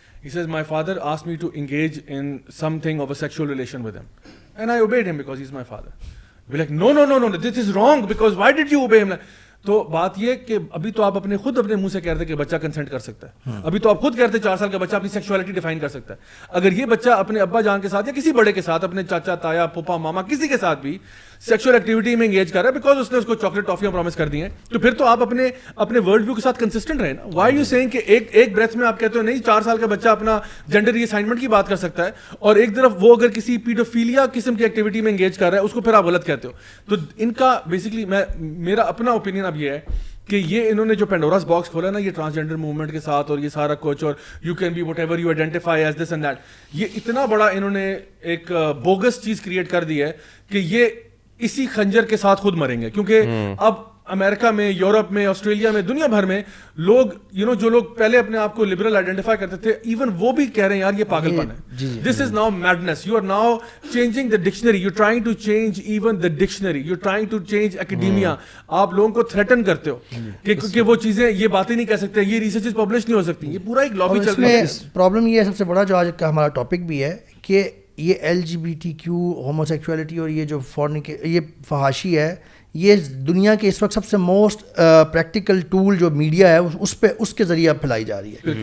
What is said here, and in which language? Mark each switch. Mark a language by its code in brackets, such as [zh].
[en] He says, my father asked me to engage in something of a sexual relation with him. And I obeyed him because he's my father. We're like, no, this is wrong because why did you obey him? [ur] تو بات یہ کہ ابھی تو آپ خود اپنے منہ سے کہہ رہے کہ بچہ کنسنٹ کر سکتا ہے, ابھی تو آپ خود کہتے 4 سال کا بچہ اپنی سیکشوالٹی ڈیفائن کر سکتا ہے. اگر یہ بچہ اپنے ابا جان کے ساتھ یا کسی بڑے کے ساتھ, اپنے چاچا تایا پھوپھا ماما کسی کے ساتھ بھی سیکشول ایکٹیویٹی میں انگیج کر رہا ہے بیکاز اس نے اس کو چاکلیٹ ٹافیاں پرومس کر دی ہیں, تو پھر تو آپ اپنے ورلڈ ویو کے ساتھ کنسسٹنٹ رہے نا. [en] why you seeing [ur] کہ ایک بریتھ میں آپ کہتے ہو نہیں 4 سال کا بچہ اپنا جینڈر ری اسائنمنٹ کی بات کر سکتا ہے, اور ایک طرف وہ اگر کسی پیڈوفیلیا قسم کی ایکٹیویٹی میں انگیج کر رہا ہے اس کو پھر آپ غلط کہتے ہو. تو ان کا بیسکلی میرا اپنا اوپینین اب یہ ہے کہ یہ انہوں نے جو پینڈوراز باکس کھولا نا یہ ٹرانسجینڈر موومنٹ کے ساتھ, اور یہ سارا کچھ, اور [en] you can be whatever you identify as this and that, [ur] یہ اتنا بڑا انہوں نے ایک بوگس چیز کریٹ کر دی ہے کہ یہ اسی خنجر کے ساتھ خود مریں گے. کیونکہ اب امریکہ میں, یورپ میں, آسٹریلیا میں, دنیا بھر میں لوگ جو لوگ پہلے اپنے آپ کو لبرل آئیڈینٹیفائی کرتے تھے, ایون وہ بھی کہہ رہے ہیں یار یہ پاگل پن ہے. [en] This is now madness. You are now changing the dictionary, you trying to change even the dictionary, you trying to change academia. [ur] آپ لوگوں کو تھریٹن کرتے ہو کہ وہ چیزیں, یہ باتیں نہیں کہہ سکتے, یہ ریسرچز پبلش نہیں ہو سکتی. یہ پورا ایک لابی چل رہا ہے. پرابلم یہ ہے سب سے بڑا جو آج کا ہمارا ٹاپک بھی ہے کہ یہ LGBTQ ہوموسیکچولیٹی اور یہ جو یہ فحاشی ہے, یہ دنیا کے اس وقت سب سے موسٹ پریکٹیکل ٹول جو میڈیا ہے اس کے ذریعے پھیلائی جا رہی ہے.